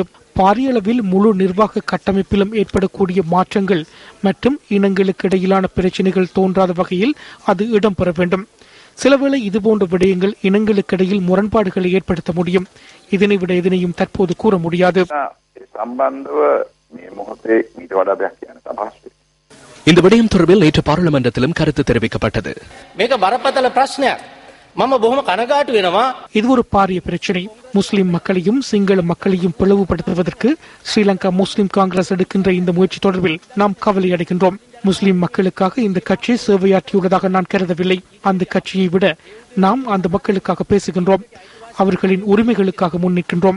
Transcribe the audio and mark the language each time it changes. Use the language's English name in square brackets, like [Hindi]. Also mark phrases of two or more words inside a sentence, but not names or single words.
[Tamil] பாரிய அளவில் முழு நிர்வாக கட்டமைப்பிலும் ஏற்படக்கூடிய மாற்றங்கள் மற்றும் இனங்களுக்கு இடையிலான பிரச்சனைகள் தோன்றாத வகையில் அது இடம்பெற வேண்டும். சிலவேளை இதுபோன்ற விடயங்கள் இனங்களுக்கிடையில் முரண்பாடுகளை ஏற்படுத்த முடியும். இதனை விட எதனையும் தற்போது கூற முடியாது. இந்த விடயம் தொடர்பில் நேற்று பாராளுமன்றத்திலும் கருத்து தெரிவிக்கப்பட்டது. [Sinhala] මේක බරපතල ප්‍රශ්නයක්. [Tamil] இது ஒரு பாரிய பிரச்சனை. முஸ்லிம் மக்களையும் சிங்கள மக்களையும் பிளவுபடுத்துவதற்கு ஸ்ரீலங்கா முஸ்லிம் காங்கிரஸ் எடுக்கின்ற இந்த முயற்சி தொடர்பில் நாம் கவலை அடைகின்றோம். முஸ்லிம் மக்களுக்காக இந்த கட்சி சேவையாற்றியுள்ளதாக நான் கருதவில்லை. அந்த கட்சியை விட நாம் அந்த மக்களுக்காக பேசுகின்றோம், அவர்களின் உரிமைகளுக்காக முன்னிற்கின்றோம்.